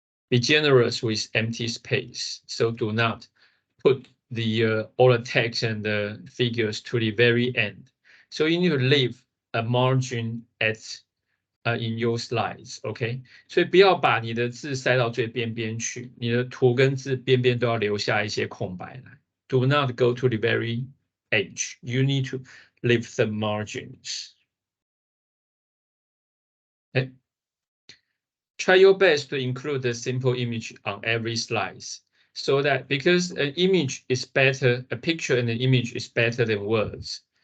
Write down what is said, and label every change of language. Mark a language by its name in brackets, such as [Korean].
[English] Be generous with empty space. So do not put the all the text and the figures to the very end. So you need to leave a margin at in your slides, OK？ [Chinese] 所以不要把你的字塞到最边边去，你的图跟字边边都要留下一些空白来。 [English] Do not go to the very edge. You need to leave some margins. Okay. Try your best to include the simple image on every slide, so that because an image is better, a picture and an image is better than words.